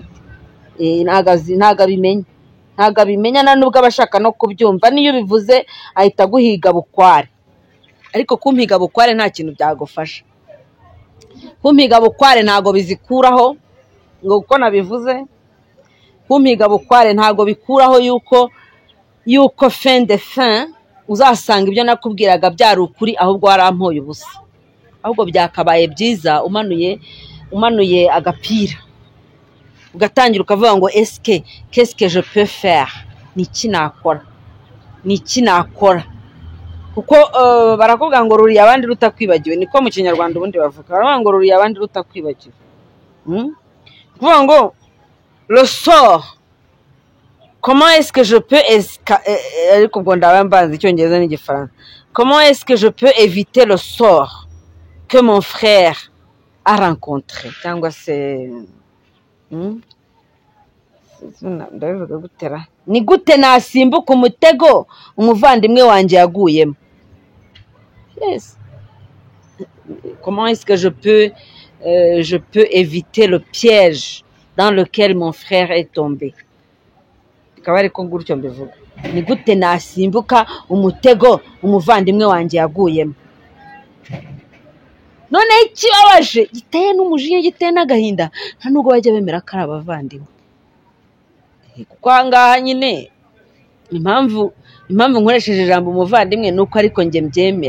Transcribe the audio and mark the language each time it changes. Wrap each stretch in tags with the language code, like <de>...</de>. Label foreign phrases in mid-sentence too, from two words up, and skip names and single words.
<rw>Ntago abimenya na nubwo abashaka no kubyumva, niyo bivuze ahita guhiga bukware. Ariko kumpiga bukware nta kintu byagufasha. Kumpiga bukware ntago bizikuraho ngo uko nabivuze. Kumpiga bukware ntago bikuraho yuko</rw> <fr>fin de fin</fr> <rw>uzasanga ibyo nakubwiraga byari ukuri, ahubwo warampoye ubusa. Ahubwo byakabaye byiza umanuye agapira ugatangira ukavuga ngo</rw> <fr>qu'est-ce que je peux faire,</fr> <rw>niki nakora. Kuko barakubwira ngo ruriya abandi rutakwibagiwe, niko mu Kinyarwanda ubundi bavuga. Baravuga ngo ruriya abandi rutakwibagiwe. Kuvuga ngo</rw> <fr>le sort, comment est-ce que je peux</fr> <rw>ariko ubwo ndabambaza icyongereza n'igifaransa.</rw> <fr>Comment est-ce que je peux éviter le sort que mon frère a rencontré,</fr> <rw>cyangwa se ndabivuga gutera, ni gute nasimbuka umutego umuvandimwe wanjye yaguyemo.</rw> <fr>Comment est-ce que je peux éviter le piège dans lequel mon frère est tombé.</fr> <rw>Bikaba ariko gutyo mbivuga, ni gute nasimbuka umutego umuvandimwe wanjye yaguyemo. None ikibabaje giteye n'umujinya, giteye n'agahinda, nta nubwo bajya bemera ko ari abavandimwe. Kuko ahangaha nyine impamvu nkoresheje ijambo umuvandimwe nuko ariko njye mbyemera.</rw>